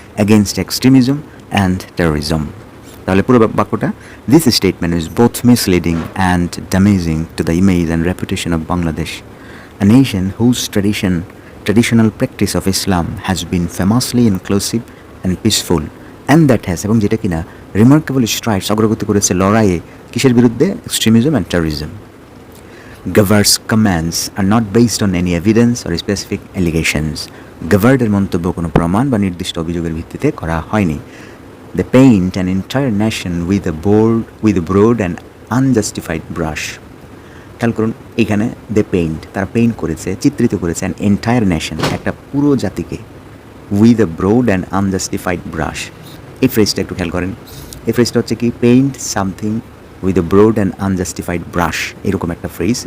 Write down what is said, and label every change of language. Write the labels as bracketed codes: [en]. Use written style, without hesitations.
[en] Against extremism and terrorism. [bn] তাহলে পুরো বাক্যটা, [en] this statement is both misleading and damaging to the image and reputation of Bangladesh, a nation whose traditional practice of Islam has been famously inclusive and peaceful, and that has, [bn] এবং যেটা কিনা [en] remarkable strides, [bn] অগ্রগতি করেছে লড়াইয়ে কিসের বিরুদ্ধে? [en] Extremism and terrorism. Gabbard's comments are not based on any evidence or specific allegations. [bn] Gabbardের মন্তব্য কোনো প্রমাণ বা নির্দিষ্ট অভিযোগের ভিত্তিতে করা হয়নি। [en] They paint an entire nation with a broad and unjustified brush. [bn] খেয়াল করুন, এখানে [en] they paint, [bn] তারা পেইন্ট করেছে, চিত্রিত করেছে [en] an entire nation, [bn] একটা পুরো জাতিকে, [en] With a broad and unjustified brush. [bn] এই ফ্রেজটা একটু খেয়াল করেন, এই ফ্রেজটা হচ্ছে কি, [en] paint something with a broad and unjustified brush, [bn] এরকম একটা ফ্রেজ।